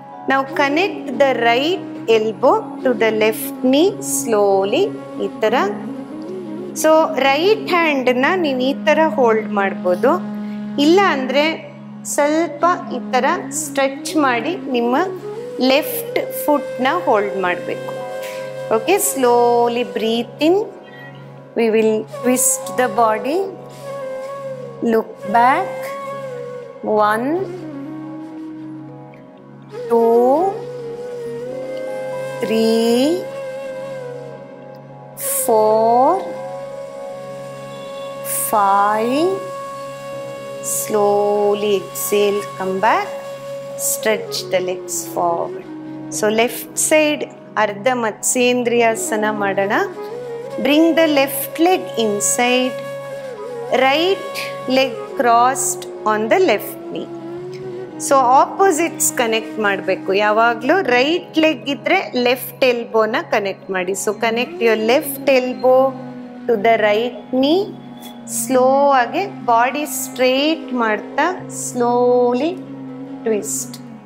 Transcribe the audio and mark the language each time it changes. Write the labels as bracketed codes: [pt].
[en] Now connect the right elbow to the left knee slowly. [kn] ಈ ಥರ. So right ಹ್ಯಾಂಡನ್ನ ನೀವು ಈ ಥರ ಹೋಲ್ಡ್ ಮಾಡ್ಬೋದು. ಇಲ್ಲ ಅಂದರೆ ಸ್ವಲ್ಪ ಈ ಥರ ಸ್ಟ್ರೆಚ್ ಮಾಡಿ ನಿಮ್ಮ ಲೆಫ್ಟ್ ಫುಟ್ನ ಹೋಲ್ಡ್ ಮಾಡಬೇಕು. [en] Okay, slowly breathe in. We will twist the body. Look back. 1 2 3 4 5. Slowly exhale, come back. Stretch the legs forward. So left side Ardha Matsyendriyasana madana. Bring the left leg inside. Right leg crossed on the left knee. [kn] So opposites connect ಮಾಡಬೇಕು. ಯಾವಾಗಲೂ right leg ಇದ್ದರೆ left ಎಲ್ಬೋನ connect ಮಾಡಿ. [en] So connect your left elbow to the right knee. [kn] Slow ಆಗಿ body straight ಮಾಡ್ತಾ [en] Slowly twist.